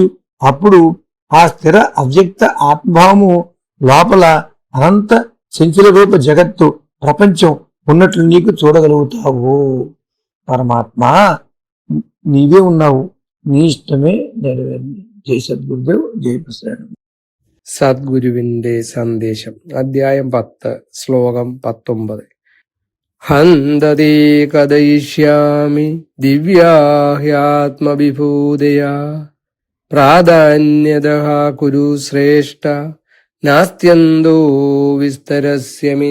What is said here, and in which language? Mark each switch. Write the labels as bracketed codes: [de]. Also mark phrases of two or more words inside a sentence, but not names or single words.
[te] అప్పుడు ఆ స్థిర అవ్యక్త ఆత్మభావము లోపల అనంత చంచల రూప జగత్తు ప్రపంచం ఉన్నట్లు నీకు చూడగలుగుతావు. పరమాత్మ నీవే ఉన్నావు, నీ ఇష్టమే నెరవేరింది. జై సద్గురుదేవ్, జై ప్రసాద్. [ml] സദ്ഗുരുവിന്റെ സന്ദേശം. അധ്യായം 10, ശ്ലോകം 19. [sa] ഹന്തതേ കഥയിഷ്യാമി ദിവ്യാഹ്യാത്മവിഭൂതയാ പ്രാധാന്യതഃ കുരു ശ്രേഷ്ഠ നാസ്ത്യന്തോ വിസ്തരസ്യമേ.